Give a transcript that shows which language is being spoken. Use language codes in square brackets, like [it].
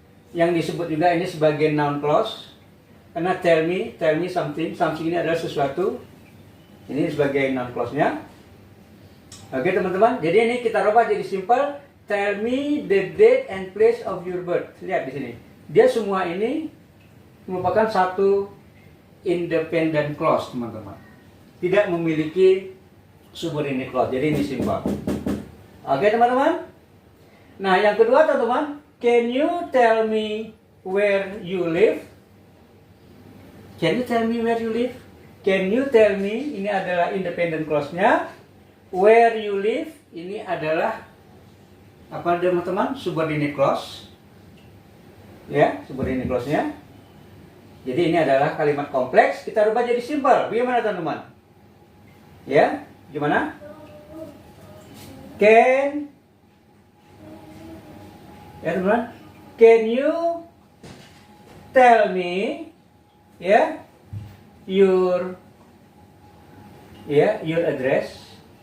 [id] Yang disebut juga ini sebagai noun clause. Karena [en] tell me something [id] ini adalah sesuatu. Ini sebagai noun clause-nya. Oke teman-teman, jadi ini kita rubah jadi simple. [en] Tell me the date and place of your birth. [id] Lihat di sini. Dia semua ini merupakan satu independent clause, teman-teman. Tidak memiliki subordinate clause. Jadi ini simple. Oke teman-teman. Nah, yang kedua teman-teman, [en] can you tell me where you live? Can you tell me where you live? Can you tell me, [id] ini adalah independent clause-nya. [en] Where you live, [id] ini adalah apa teman-teman? Subordinate clause. Ya, subordinate clause-nya. Jadi ini adalah kalimat kompleks, kita rubah jadi simple. Bagaimana teman-teman? Ya, gimana? Ya teman-teman, [en] can you tell me, ya, your address?